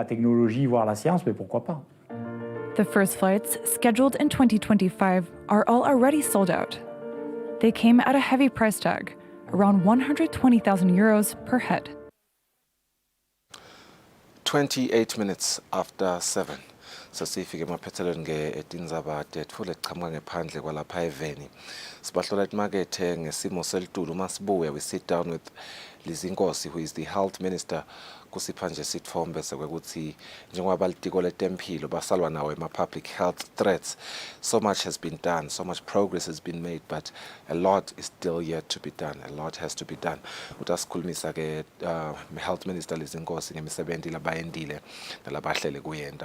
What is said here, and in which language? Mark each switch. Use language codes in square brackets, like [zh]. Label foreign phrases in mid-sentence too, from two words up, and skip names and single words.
[en] The first flights, scheduled in 2025, are all already sold out. They came at a heavy price tag, around 120,000 euros per head. 28 minutes after 7. [ss] Sasifike emaphethelweni ngetindzaba tethu leqhamuka ngephandle kwalapha eveni. Sibahlola emakethe ngesimo selitulu. Masibuye, [en] we sit down with Lizinkosi, who is the health minister. [ss] Kusipha nje sithombe sekwekuthi njengoba balitiko letempilo basalwa nawo ema- [en] public health threats. So much has been done, so much progress has been made, but a lot is still yet to be done. A lot has to be done. [ss] Utasikhulumisa ke [en] health minister [ss] Lizinkosi ngemisebenzi labayendile nalabahlele kuyenda.